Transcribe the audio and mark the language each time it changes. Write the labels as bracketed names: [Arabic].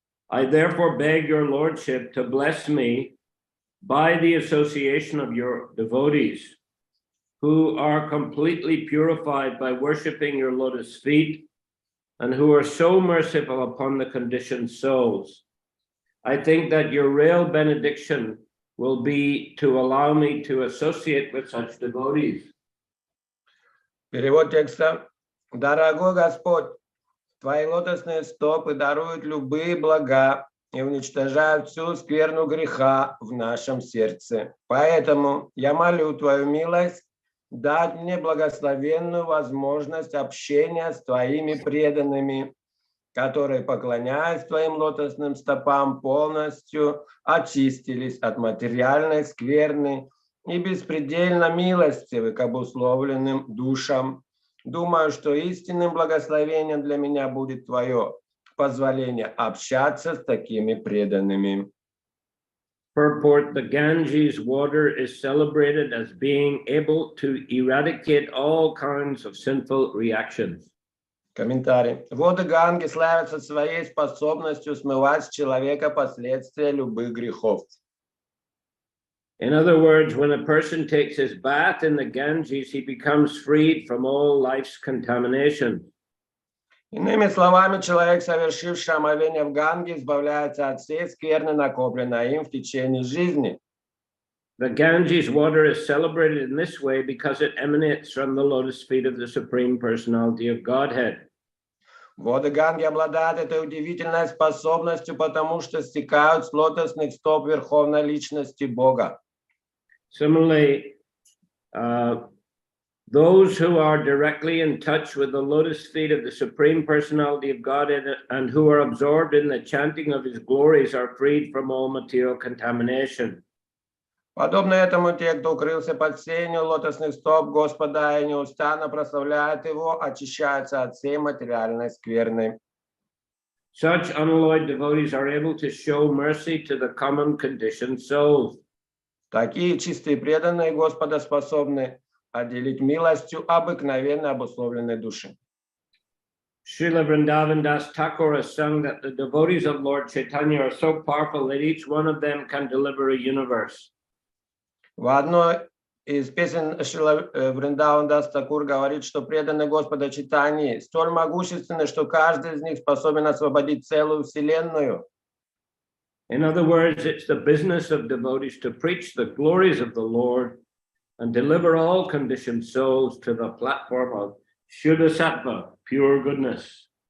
[English] I therefore beg your lordship to bless me by the association of your devotees, who are completely purified by worshiping your lotus feet and who are so merciful upon the conditioned souls. I think that your real benediction will be to allow me to associate with such devotees. [Russian] Перевод текста. Дорогой Господь, Твои лотосные стопы даруют любые блага и уничтожают всю скверну греха в нашем сердце. Поэтому я молю Твою милость дать мне благословенную возможность общения с Твоими преданными, которые, поклоняясь Твоим лотосным стопам, полностью очистились от материальной скверны и беспредельно милостивы к обусловленным душам. Думаю, что истинным благословением для меня будет Твое позволение общаться с такими преданными. [English] Purport: the Ganges water is celebrated as being able to eradicate all kinds of sinful reactions. [Russian] Комментарий. Воды Ганги славятся своей способностью смывать с человека последствия любых грехов. [English] In other words, when a person takes his bath in the Ganges, he becomes freed from all life's contamination. [Russian] Иными словами, человек, совершивший омовение в Ганге, избавляется от всей скверны, накопленной им в течение жизни. [English] The Ganges water is celebrated in this way because it emanates from the lotus feet of the Supreme Personality of Godhead. [Russian] Воды Ганги обладают этой удивительной способностью, потому что стекают с лотосных стоп Верховной Личности Бога. [English] Similarly, those who are directly in touch with the lotus feet of the Supreme Personality of Godhead and who are absorbed in the chanting of his glories are freed from all material contamination. [Russian] Подобно этому, те, кто укрылся под сенью лотосных стоп Господа и неустанно прославляют Его, очищаются от всей материальной скверны. [English] Such unalloyed devotees are able to show mercy to the common conditioned souls. [Russian] Такие чистые преданные Господа способны отделить милостью обыкновенно обусловленной души. [English] Srila Vrindavan Das Thakur has sung that the devotees of Lord Chaitanya are so powerful that each one of them can deliver a universe. [Russian] В одной из песен Шрила Вриндаван Дас Такур говорит, что преданные Господа Чайтаньи столь могущественны, что каждый из них способен освободить целую вселенную. [English] In other words, it's the business of devotees to preach the glories of the Lord and deliver all conditioned souls to the platform of Shuddha Sattva, pure goodness.